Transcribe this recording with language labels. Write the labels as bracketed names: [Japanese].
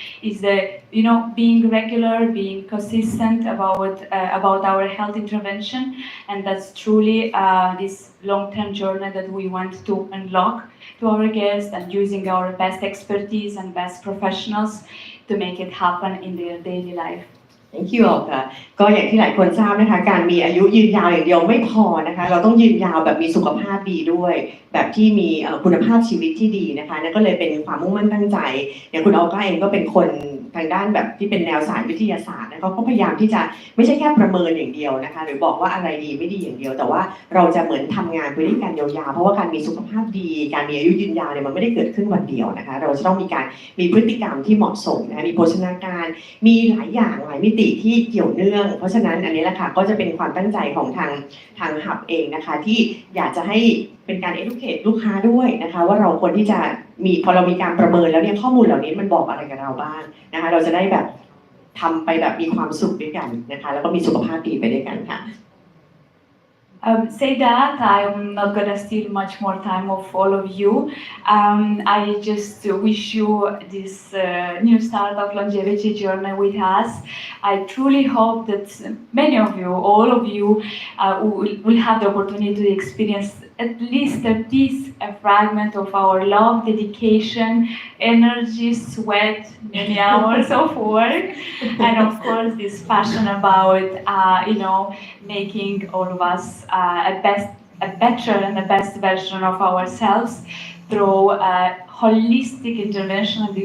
[English] It's the, being regular, being consistent about our health intervention, and that's truly this long-term journey that we want to unlock to our guests, and using our best expertise and best professionals to make it happen in their daily life. Thank you [Thai] ค่ะก็อย่างที่หลายคนทราบนะคะการมีอายุยืนยาวอย่างเดียวไม่พอนะคะเราต้องยืนยาวแบบมีสุขภาพดีด้วยแบบที่มีคุณภาพชีวิตที่ดีนะคะนั่นก็เลยเป็นความมุ่งมั่นตั้งใจ อย่างคุณออก้าเองก็เป็นคนทางด้านแบบที่เป็นแนวสายวิทยาศาสตร์นะคะก็พยายามที่จะไม่ใช่แค่ประเมินอย่างเดียวนะคะหรือบอกว่าอะไรดีไม่ดีอย่างเดียวแต่ว่าเราจะเหมือนทำงานไปด้วยกันยาวๆเพราะว่าการมีสุขภาพดีการมีอายุยืนยาวเนี่ยมันไม่ได้เกิดขึ้นวันเดียวนะคะเราจะต้องมีพฤติกรรมที่เหมาะสมนะคะมีโภชนาการมีหลายอย่างหลายมิติที่เกี่ยวเนื่องเพราะฉะนั้นอันนี้แหละค่ะก็จะเป็นความตั้งใจของท างหับเองนะคะที่อยากจะให้เป็นการ educate ลูกค้าด้วยนะคะว่าเราควรที่จะมีพอเรามีการประเมินแล้วเนี่ยข้อมูลเหล่านี้มันบอกอะไรกับเราบ้างนะคะเราจะได้แบบทำไปแบบมีความสุขด้วยกันนะคะแล้วก็มีสุขภาพดีไปด้วยกันค่ะ [English] Say that I'm not gonna steal much more time of all of you. I just wish you this new start of longevity journey with us. I truly hope that many of you, all of you, will have the opportunity to experience at least a piece, a fragment of our love, dedication, energy, sweat, many hours of work, and of course this passion about, making all of us a better and the best version of ourselves through holistic intervention.